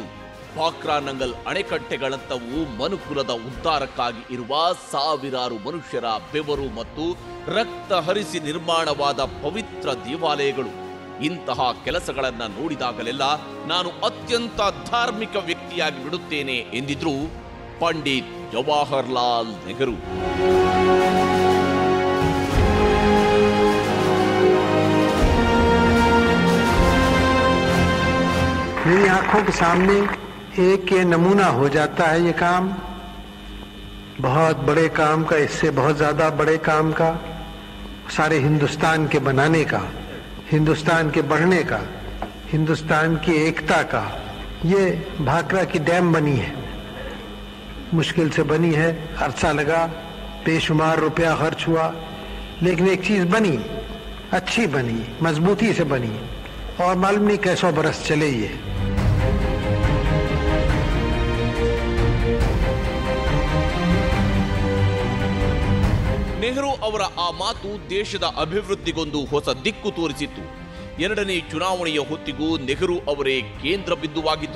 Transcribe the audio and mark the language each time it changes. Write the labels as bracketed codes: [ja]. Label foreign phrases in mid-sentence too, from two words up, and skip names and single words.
[kn] ಬಾಕ್ರಾ ನಂಗಲ್ ಅಣೆಕಟ್ಟೆಗಳಂತವು ಮನುಕುಲದ ಉದ್ಧಾರಕ್ಕಾಗಿ ಇರುವ ಸಾವಿರಾರು ಮನುಷ್ಯರ ಬೆವರು ಮತ್ತು ರಕ್ತ ಹರಿಸಿ ನಿರ್ಮಾಣವಾದ ಪವಿತ್ರ ದೇವಾಲಯಗಳು. ಇಂತಹ ಕೆಲಸಗಳನ್ನ ನೋಡಿದಾಗಲೆಲ್ಲ ನಾನು ಅತ್ಯಂತ ಧಾರ್ಮಿಕ ವ್ಯಕ್ತಿಯಾಗಿ ಬಿಡುತ್ತೇನೆ ಎಂದಿದ್ರು ಪಂಡಿತ್ ಜವಾಹರ್ಲಾಲ್ ನೆಹರು. [hi] मेरी आंखों के सामने एक ये नमूना हो जाता है ये काम, बहुत बड़े काम का, इससे बहुत ज्यादा बड़े काम का, सारे हिंदुस्तान के बनाने का, हिंदुस्तान के बढ़ने का, हिंदुस्तान की एकता का। ये भाखड़ा की डैम बनी है, मुश्किल से बनी है, अरसा लगा, बेशुमार रुपया खर्च हुआ, लेकिन एक चीज बनी, अच्छी बनी, मजबूती से बनी, और मालूम नहीं कैसों बरस चले ये। [kn] ನೆಹರು ಅವರ ಆ ಮಾತು ದೇಶದ ಅಭಿವೃದ್ಧಿಗೊಂದು ಹೊಸ ದಿಕ್ಕು ತೋರಿಸಿತ್ತು. ಎರಡನೇ ಚುನಾವಣೆಯ ಹೊತ್ತಿಗೂ ನೆಹರು ಅವರೇ ಕೇಂದ್ರ ಬಿಂದುವಾಗಿದ್ರು.